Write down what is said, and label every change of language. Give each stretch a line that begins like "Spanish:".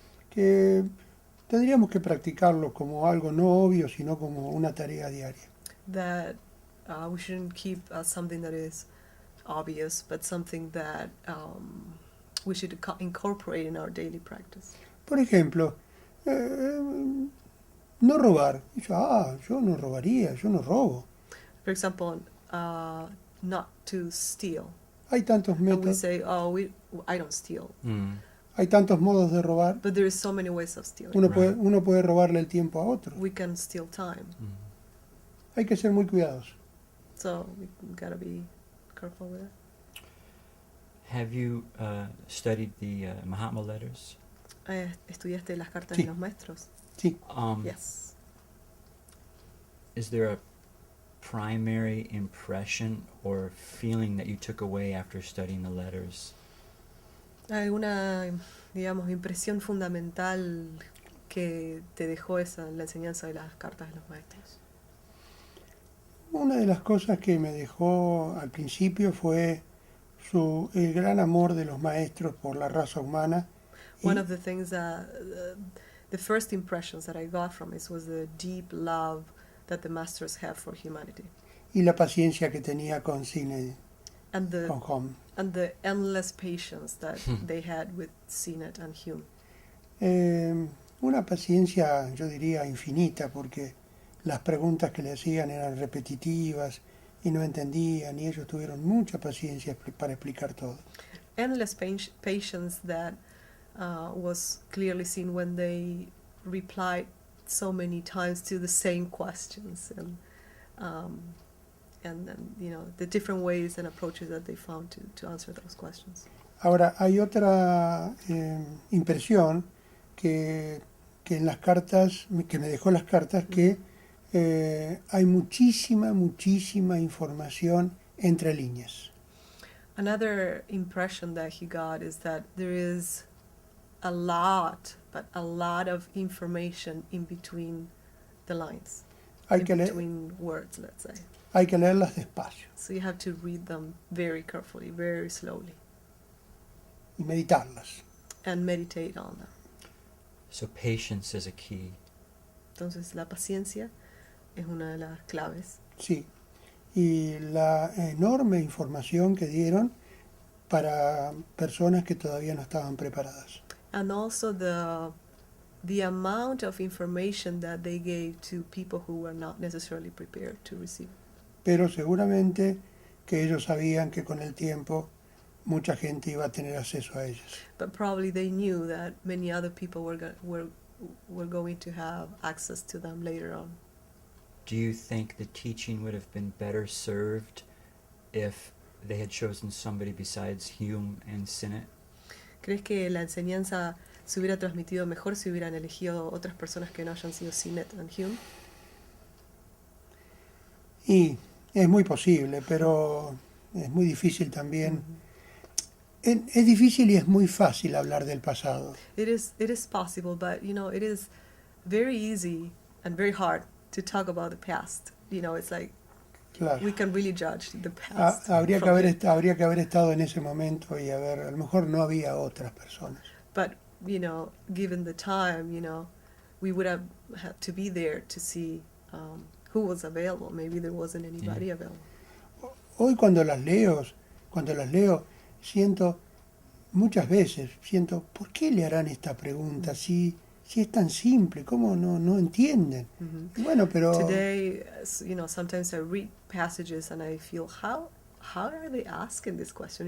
Spanish: que tendríamos que practicarlo como algo no obvio, sino como una tarea diaria.
English: that we shouldn't keep as something that is obvious, but something that we should incorporate in our daily practice.
Spanish: Por ejemplo, no robar. Yo no robaría, yo no robo.
English: For example, not to steal.
Spanish: Hay tantos
English: And we
Spanish: métodos,
English: say, I don't steal.
Spanish: hay tantos modos de robar.
English: But there is so many ways of stealing.
Spanish: Uno puede robarle el tiempo a otro.
English: We can steal time.
Spanish: Hay que ser muy cuidadosos.
English: So we gotta be careful with it. Have you studied the Mahatma letters?
Spanish: ¿Estudiaste las cartas Sí. de los maestros? Sí.
English: Yes. Is there a primary impression or feeling that you took away after studying the letters?
Spanish: ¿Alguna, digamos, impresión fundamental que te dejó la enseñanza de las cartas de los maestros? Una de las cosas que me dejó al principio fue el gran amor de los maestros por la raza humana
English: One of the things that the first impressions that I got from it was the deep love that the masters have for humanity
Spanish: y la paciencia que tenía con Cine,
English: and
Spanish: con Hom.
English: the endless patience that they had with Sinet and Hume.
Spanish: Una paciencia, yo diría, infinita, porque las preguntas que le hacían eran repetitivas y no entendían, y ellos tuvieron mucha paciencia para explicar todo.
English: Endless patience that was clearly seen when they replied so many times to the same questions, and you know, the different ways and approaches that they found to answer those questions.
Spanish: Ahora, hay otra impresión que en las cartas, que me dejó las cartas, que hay muchísima información entre líneas.
English: Another impression that he got is that there is a lot of information in between the lines,
Spanish: Hay que,
English: between words, let's say.
Spanish: hay que leerlas despacio
English: So you have to read them very carefully, very slowly,
Spanish: y meditarlas.
English: and meditate on them. So patience is a key.
Spanish: Entonces la paciencia es una de las claves. Sí. Y la enorme información que dieron para personas que todavía no estaban preparadas.
English: And also the amount of information that they gave to people who were not necessarily prepared to receive.
Spanish: Pero seguramente que ellos sabían que con el tiempo mucha gente iba a tener acceso a ellas.
English: But probably they knew that many other people were going to have access to them later on. Do you think the teaching would have been better served if they had chosen somebody besides Hume and Sinnett?
Spanish: ¿Crees que la enseñanza se hubiera transmitido mejor si hubieran elegido otras personas que no hayan sido Sinnett and Hume? Y es muy posible, pero es muy difícil también. Es difícil y es muy fácil hablar del pasado.
English: It is possible, but it is very easy and very hard to talk about the past. It's like
Spanish: Claro.
English: we can really judge the past.
Spanish: Habría que
English: from
Spanish: haber
English: it.
Spanish: habría que haber estado en ese momento y a lo mejor no había otras personas.
English: But given the time, we would have had to be there to see who was available. Maybe there wasn't anybody available.
Spanish: Hoy cuando las leo, muchas veces siento, ¿por qué le harán esta pregunta? Si es tan simple, ¿cómo no entienden? Mhm. Y bueno, pero
English: Today, sometimes I read passages and I feel, how are they asking this question?